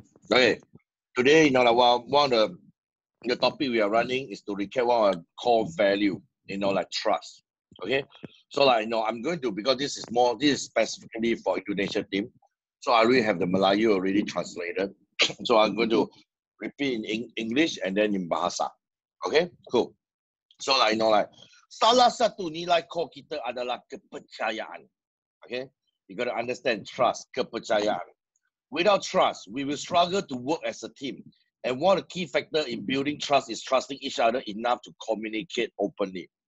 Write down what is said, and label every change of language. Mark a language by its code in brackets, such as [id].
[en] Okay, today, like one of the topic we are running is to recap one of our core value, like trust. Okay, so I'm going to, because this is specifically for Indonesia team, so I already have the Melayu already translated. So I'm going to repeat in English and then in Bahasa. Okay, cool. [id] So salah satu nilai core kita adalah kepercayaan. [en] Okay, you got to understand trust, kepercayaan. Without trust, we will struggle to work as a team. And one of the key factors in building trust is trusting each other enough to communicate openly.